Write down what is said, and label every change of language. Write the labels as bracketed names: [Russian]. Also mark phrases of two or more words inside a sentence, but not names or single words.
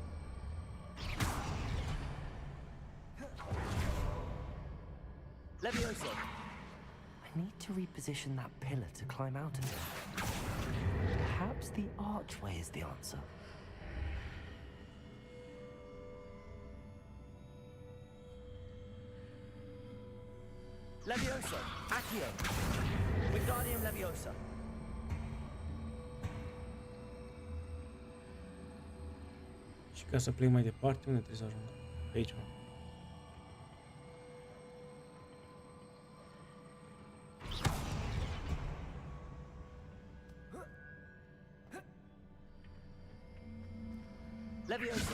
[Latin] Levioso. [English] I need to reposition that pillar to climb out of it. Perhaps the archway is the answer. [Latin] Levioso. Accio. Wingardium Leviosa. [Romanian] Și ca să plec mai departe, unde trebuie să ajung? Pe aici. [Latin] Levioso.